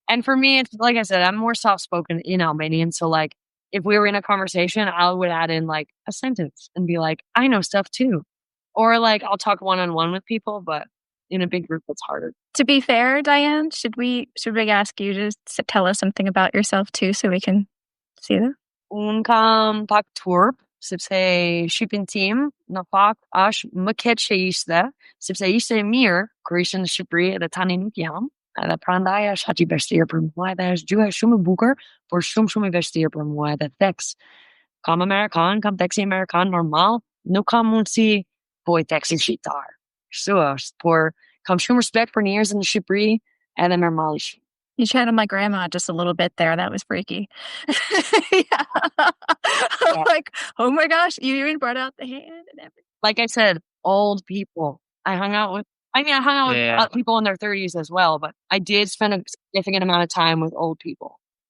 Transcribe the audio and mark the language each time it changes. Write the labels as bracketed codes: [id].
[en] And for me, it's like I said, I'm more soft-spoken in Albanian. So like, if we were in a conversation, I would add in like a sentence and be like, I know stuff too. Or like, I'll talk one-on-one with people, but in a big group, it's harder. To be fair, Diane, should we ask you to tell us something about yourself too so we can see that? [sq] Un kam pak turp, sepse shqipin tim në fakt është më keq që ishte, sepse ishte mirë kur ishte në Shqipëri edhe tani nuk jam. Edhe prandaj është aq I vështirë për mua dhe është gjuha shumë e bukur, por shumë I vështirë për mua edhe tekst. Kam teksti Amerikan normal, nuk kam mundësi boj teksti shqiptar. Kështu është, por kam shumë respect për njerëzit në Shqipëri edhe normalisht. [en] You channeled my grandma just a little bit there. That was freaky. Yeah. Like, oh my gosh, you even brought out the hand and everything. Like I said, old people. I hung out with people in their 30s as well, but I did spend a significant amount of time with old people.